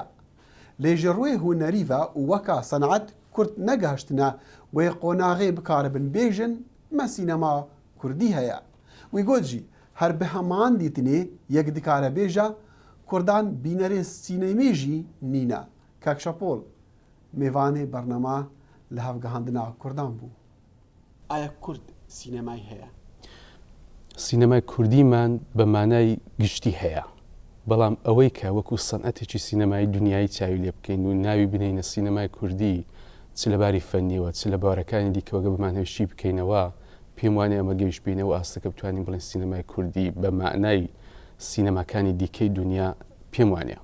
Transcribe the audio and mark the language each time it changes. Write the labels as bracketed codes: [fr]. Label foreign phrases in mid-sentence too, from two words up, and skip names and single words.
[ku] Lê ji rûyê hunerî ve û weka senet Kurd negihiştine wê qonaxê bikaribin bêjin me sînema Kurdî heye. Wî got jî her bi heman dîtinê yek dikare bêje Kurdan bînerê sînemê jî nîne. Kekşapol mêvanê bername li hevgihandina Kurdan bû. Aya Kurd sînemayî heye? [ckb] سینەمای کوردیمان بە مانای گشتی هەیە بەڵام ئەوەی کە وەکو سەنعەتێکی سینەمای دنیای چاوی لێ بکەین و ناوی بنینە سینەمای کوردی چ لەباری فەنیەوە چ لە باوەڕەکانی دیکەوەگە بمان هێشتی بکەینەوە پێم وانێ ئەمە گەیشت بینەوە ئاستەکە بتوانین بڵێن سینەمای کوردی بە مانای سینەماکانی دیکەی دنیا پێم وانە.